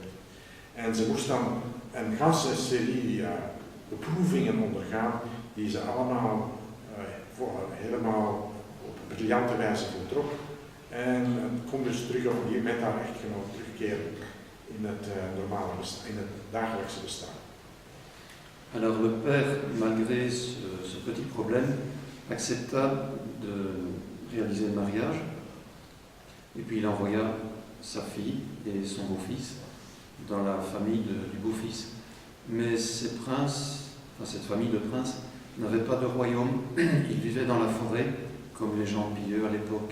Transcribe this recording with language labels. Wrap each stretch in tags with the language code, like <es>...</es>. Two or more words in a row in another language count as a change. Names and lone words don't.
<nl>En ze moest dan een ganse serie beproevingen ondergaan, die ze allemaal helemaal op briljante wijze voltrok. En het kon dus terug op die met haar echtgenoot terugkeren in het normale bestaan, in het dagelijkse bestaan.</nl> <fr>Alors le père, malgré ce petit problème, accepta de réaliser le mariage, et puis il envoya sa fille et son beau-fils dans la famille du beau-fils. Mais ces princes, enfin cette famille de princes, n'avaient pas de royaume, ils vivaient dans la forêt, comme les gens pieux à l'époque.</fr>